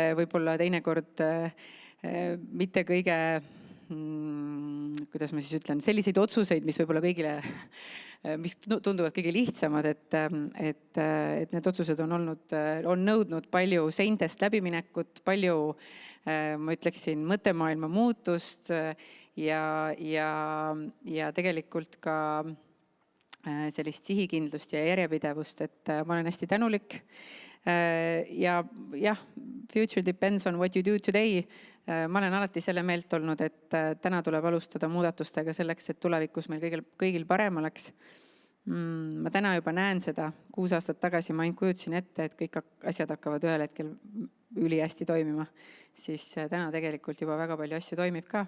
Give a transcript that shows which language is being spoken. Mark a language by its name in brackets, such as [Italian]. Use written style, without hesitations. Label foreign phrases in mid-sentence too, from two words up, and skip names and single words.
[Estonian] võib-olla teinekord mitte kõige, kuidas ma siis ütlen, selliseid otsuseid, mis võib-olla kõigile, mis tunduvad kõige lihtsamad, et need otsused on nõudnud palju seintest läbiminekut, palju, ma ütleksin, mõttemaailma muutust ja tegelikult ka sellist sihikindlust ja järjepidevust, et ma olen hästi tänulik. [English] Ja future depends on what you do today. [Estonian] Ma olen alati selle meelt olnud, et täna tuleb alustada muudatustega selleks, et tulevikus meil kõigil parem oleks. Ma täna juba näen seda. 6 aastat tagasi ma ainult kujutasin ette, et kõik asjad hakkavad ühel hetkel ülihästi toimima. Siis täna tegelikult juba väga palju asju toimib ka.